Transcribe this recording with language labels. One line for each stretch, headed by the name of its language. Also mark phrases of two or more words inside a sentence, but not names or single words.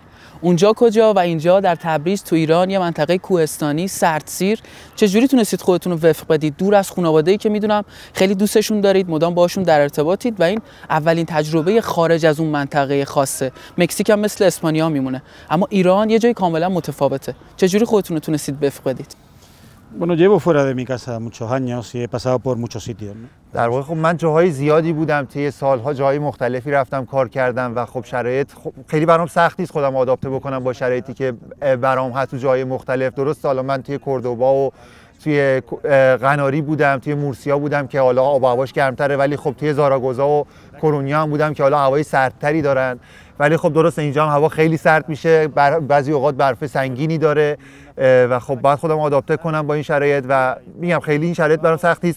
Persian: اونجا کجا و اینجا در تبریز تو ایران، یه منطقه کوهستانی سردسیر، چجوری تونستید خودتون رو وفق بدید دور از خانواده‌ای که میدونم خیلی دوستشون دارید، مدام باشون در ارتباطید و این اولین تجربه خارج از اون منطقه خاصه. مکزیک هم مثل اسپانیا میمونه، اما ایران یه جای کاملا متفاوته. چجوری خودتون رو تونستید وفق بدید؟
Spanish: Bueno, llevo fuera de mi casa muchos años y he pasado por muchos sitios, ¿no?
Persian: در واقع خب من جاهای زیادی بودم، طی سالها جاهای مختلفی رفتم کار کردم و خب شرایط خیلی برام سخت نیست خودم آداپته بکنم با شرایطی که برام هست تو جاهای مختلف. درست حالا من توی کوردوبا و توی قناری بودم، توی مورسیا بودم که حالا آب و هواش گرمتره، ولی خب توی زاراگوزا و کرونیا هم بودم که حالا هوای سردتری دارن، ولی خب درست اینجا هم هوا خیلی سرد میشه، بعضی اوقات برف سنگینی داره و خب باید خودم آداپته کنم با این شرایط و میگم خیلی این شرایط برام سخت نیست.